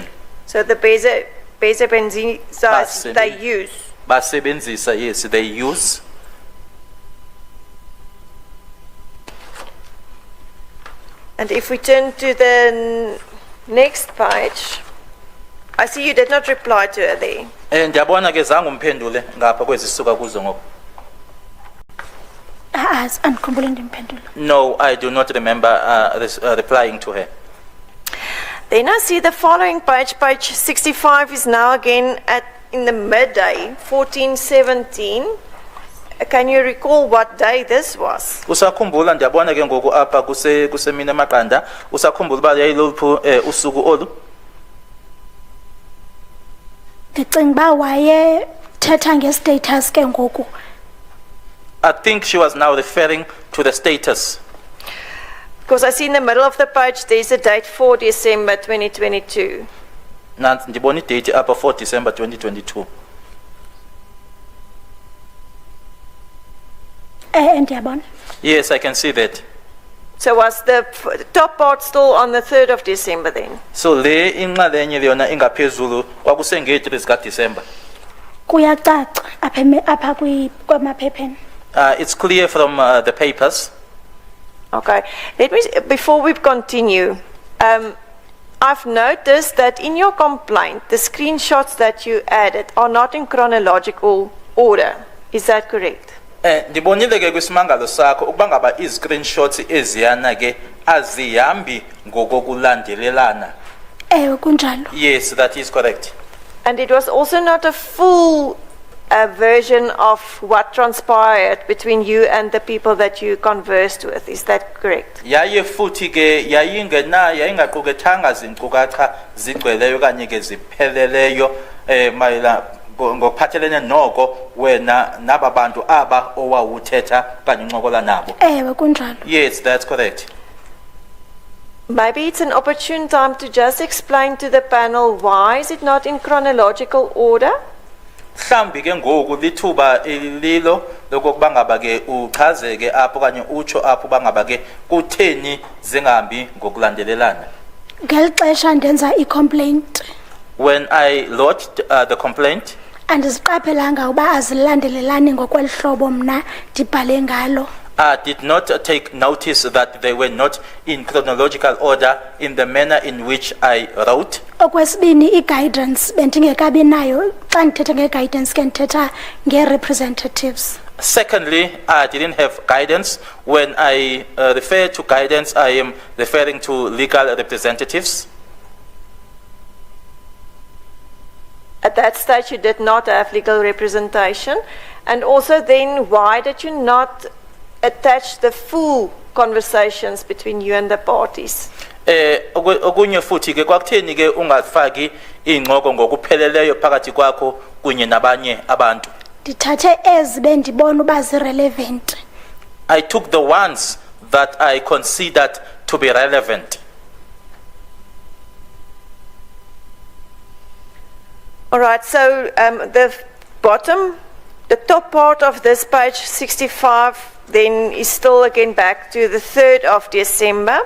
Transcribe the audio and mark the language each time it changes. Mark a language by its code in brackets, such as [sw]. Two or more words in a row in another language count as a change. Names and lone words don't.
[en] So the Benzisa they use. Basebenzisa, yes, they use. And if we turn to the next page, I see you did not reply to her there. [xh] And ndiyabona ke zange umphendule ngapha kwezisuka kuzo ngoku. Andikhumbule ndimphendula. [en] No, I do not remember replying to her. Then I see the following page, page 65 is now again in the midday, 14:17. Can you recall what day this was? [xh] Usakhumbula ndiyabona ke ngoku apha kusemina amaqanda usakhumbula ba yayiluphu usuku olu? Ndicinga ba waye thetha ngestatus ke ngoku. [en] I think she was now referring to the status. Because I see in the middle of the page there's a date 4 December 2022. [xh] Nansi ndibona idate apha 4 December 2022. Ndiyabona. [en] Yes, I can see that. So was the top part still on the 3rd of December then? [xh] So le inxalenye yona ingaphezulu kwakusenge 3 zika December. Kuyacaca apha kwamaphepheni. [en] It's clear from the papers. Okay. Before we continue, I've noticed that in your complaint, the screenshots that you added are not in chronological order. Is that correct? [xh] Ndibonile ke kwisimangalo sakho ukuba ngaba i-screenshots eziyana ke azihambi ngokokulandelelana. Ewe kunjalo. [en] Yes, that is correct. And it was also not a full version of what transpired between you and the people that you conversed with. Is that correct? [xh] Yaye futhi ke yayingaqukethanga zinkcukacha zigcweleyo kanye ke zipheleleyo mayela ngokuphathelene noko wena nababantu aba owawuthetha kanye uncokola nabo. Ewe kunjalo. [en] Yes, that's correct. Maybe it's an opportune time to just explain to the panel why is it not in chronological order? [xh] Mhlambi ke ngoku lithuba lilo lokuba ngaba ke uchazeke apho kanye utsho apho bangaba ke kutheni zingahambi ngokulandelelana. Ngelixesha ndenza i-complaint. [en] When I lodged the complaint, [xh] andiziqaphelanga uba azilandelelani ngokwelihlobo mna ndibhale ngalo. [en] I did not take notice that they were not in chronological order in the manner in which I wrote. [xh] Okwesibini i-guidance bendingekabi nayo xa ndithetha nge-guidance ke ndithetha nge-representatives. [en] Secondly, I didn't have guidance. When I refer to guidance, I am referring to legal representatives. At that stage, you did not have legal representation. And also then, why did you not attach the full conversations between you and the parties? [xh] Okunye futhi ke kwakutheni ke ungafaki ingxoko ngokupheleleyo phakathi kwakho kunye nabanye abantu. Ndithathe ezi bendibona uba zirelevant. [en] I took the ones that I considered to be relevant. All right, so the top part of this page 65 then is still again back to the 3rd of December.